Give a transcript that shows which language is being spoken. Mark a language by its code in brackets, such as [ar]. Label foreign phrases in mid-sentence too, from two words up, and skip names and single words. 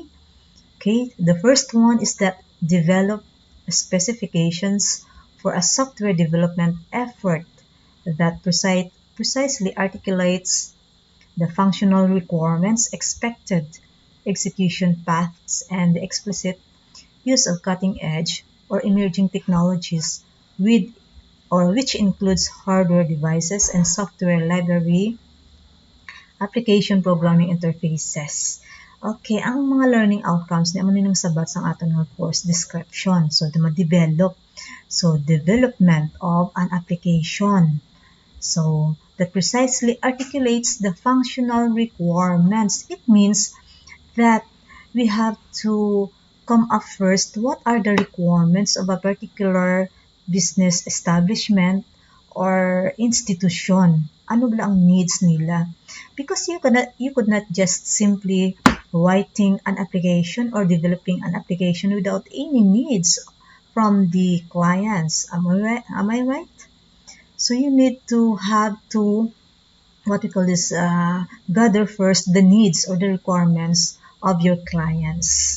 [en] Okay, the first one is that develop specifications for a software development effort that precisely articulates the functional requirements, expected execution paths, and the explicit use of cutting-edge or emerging technologies with or which includes hardware devices and software library application programming interfaces. [hil] Okay, ang mga [en] learning outcomes [hil] ni amo ni nang sabat sang aton nga [en] course description. So, the develop. So, development of an application. So, that precisely articulates the functional requirements. It means that we have to come up first. What are the requirements of a particular business establishment or institution? [tl] Ano ba ang needs nila? [en] Because you could not just simply writing an application or developing an application without any needs from the clients. Am I right? So you need to have to what we call this gather first the needs or the requirements of your clients.